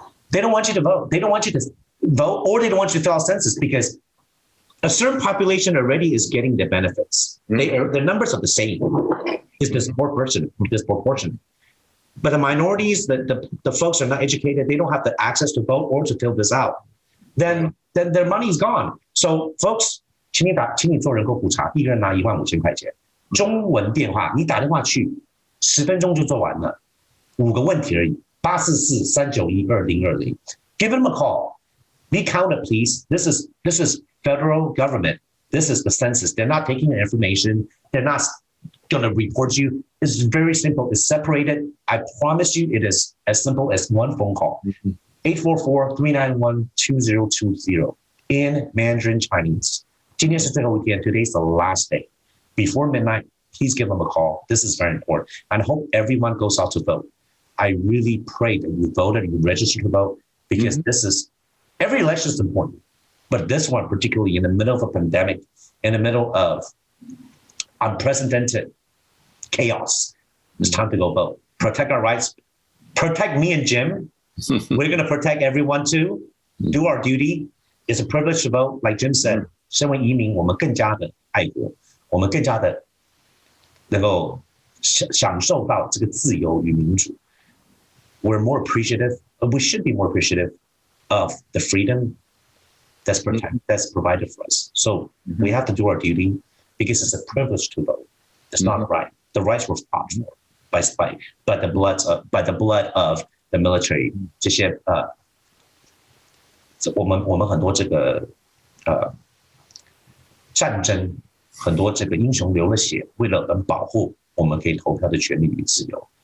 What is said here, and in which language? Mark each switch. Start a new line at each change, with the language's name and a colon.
English: They don't want you to vote. They don't want you to vote, or they don't want you to fill out census because a certain population already is getting the benefits. The numbers are the same. It's disproportionate. But the minorities, the folks are not educated. They don't have the access to vote or to fill this out. Then their money is gone. So folks,
Chinese: 请你做人口普查，一个人拿15000块钱，中文电话，你打电话去，10分钟就做完了，5个问题而已，844-391-2020。
English: Give them a call. Be counted, please. This is federal government. This is the census. They're not taking the information. They're not going to report you. It's very simple. It's separated. I promise you, it is as simple as one phone call. 844-391-2020 in Mandarin Chinese.
Chinese: 今天是最后一天.
English: Today's the last day. Before midnight, please give them a call. This is very important. And I hope everyone goes out to vote. I really pray that you voted and you registered to vote because this is, every election is important. But this one, particularly in the middle of a pandemic, in the middle of unprecedented chaos, it's time to go vote. Protect our rights. Protect me and Jim. We're going to protect everyone too. Do our duty. It's a privilege to vote. Like Jim said,
Chinese: 身为移民，我们更加的爱国，我们更加的能够享受到这个自由与民主。
English: We're more appreciative. We should be more appreciative of the freedom that's provided for us. So we have to do our duty because it's a privilege to vote. It's not a right. The rights were fought for by the blood of the military.
Chinese: 这些我们很多这个战争，很多这个英雄流了血，为了能保护我们可以投票的权利与自由。